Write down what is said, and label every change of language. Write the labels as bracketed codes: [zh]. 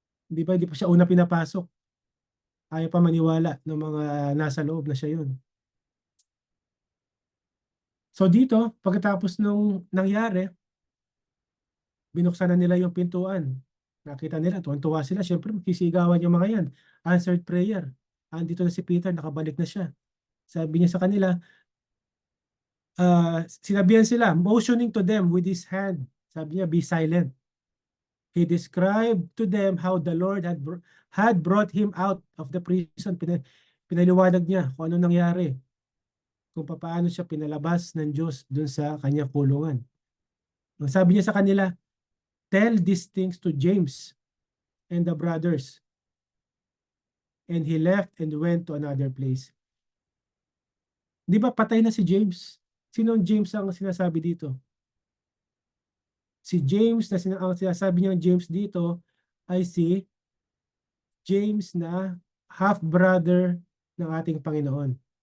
[tl] Hindi pa siya una pinapasok. Ayaw pa maniwala ng mga nasa loob na siya yun. So dito, pagkatapos nung nangyari, binuksan na nila yung pintuan. Nakita nila, tuwan-tuwa sila. Siyempre, magsisigawan yung mga yan. [en] Answered prayer. [tl] Andito na si Peter, nakabalik na siya. Sabi niya sa kanila, sinabihan sila, [en] motioning to them with his hand. [tl] Sabi niya, [en] be silent. He described to them how the Lord had brought him out of the prison. [tl] Pinaliwanag niya kung ano nangyari. Kung paano siya pinalabas ng Diyos dun sa kanyang kulungan. Sabi niya sa kanila, [en] tell these things to James and the brothers. And he left and went to another place. [tl] Di ba patay na si James? Sinong James ang sinasabi dito? Si James ang sinasabi niya James dito ay si James na half-brother ng ating Panginoon.